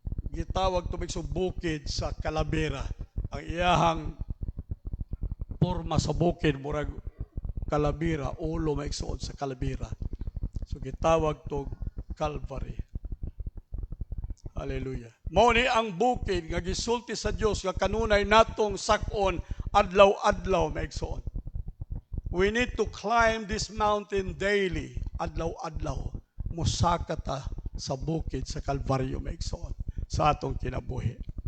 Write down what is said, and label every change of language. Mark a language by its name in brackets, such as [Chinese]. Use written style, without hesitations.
[Cebuano] Gitawag tubig sa bukid sa Calavera. Ang iyahang porma sa bukid, murag Calavera, ulo maigsuon sa Calavera. So gitawag to Calvary. Hallelujah. Mao ni ang bukid nga gisulti sa Dios nga kanunay natong sak-on adlaw-adlaw maigsuon. [English] We need to climb this mountain daily, [Cebuano] adlaw-adlaw. Musaka ta sa bukid sa Kalbaryo maigsuon sa atong kinabuhi.